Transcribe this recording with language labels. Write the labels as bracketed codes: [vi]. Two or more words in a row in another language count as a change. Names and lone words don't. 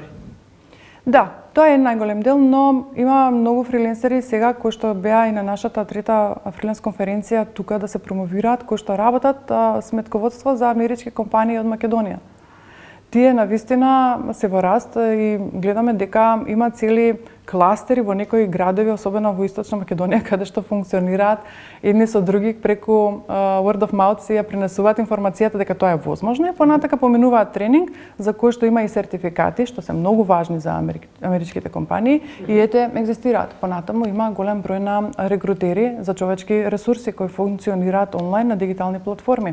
[mk] Да, тоа е најголем дел, но има многу фриленсери сега кои што беа и на нашата трета фриленс конференција тука да се промовираат, кои што работат сметководство за амерички компании од Македонија. Тие навистина се во раст и гледаме дека има цели кластери во некои градови, особено во Источна Македонија, каде што функционираат едни со други преку [en] word of mouth, [mk] се ја пренесуваат информацијата дека тоа е возможно и понатака поминуваат тренинг за кој што има и сертификати, што се многу важни за америчките компании и ете екзистираат. Понатаму има голем број на рекрутери за човечки ресурси кои функционираат онлайн на дигитални платформи.